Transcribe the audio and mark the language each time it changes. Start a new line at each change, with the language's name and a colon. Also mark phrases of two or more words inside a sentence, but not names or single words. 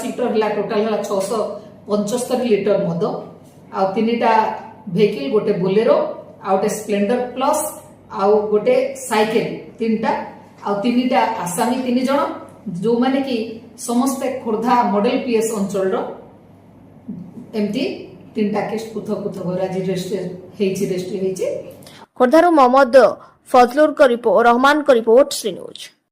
Odia: ଲିଟର ହେଲା ଟୋଟାଲ ହେଲା 675 ଲିଟର ମଦ ଆଉ 3ଟା ଭେହିକଲ ଗୋଟେ ବୋଲେରୋ ଆଉ ଗୋଟେ ସ୍ପ୍ଲେଣ୍ଡର ପ୍ଲସ ଆଉ ଗୋଟେ ସାଇକେଲ 3ଟା ଆଉ 3ଟା ଆସାମୀ 3 ଜଣ ଯୋ ମାନେ କି ସମସ୍ତ ଖୋର୍ଦ୍ଧା ମଡେଲ ପିଏସ ଅଞ୍ଚଳ ର ଏମିତି 3ଟା କେସ ପୃଥକ ପୃଥକ ରାଜି ରେଜିଷ୍ଟର ହୋଇଛି। ଖୋର୍ଦ୍ଧାରୁ ମହମ୍ମଦ ଫଜଲୁର କୋ ରିପୋର୍ଟ, ରହମାନ କୋ ରିପୋର୍ଟ, ଶ୍ରୀ ନ୍ୟୁଜ।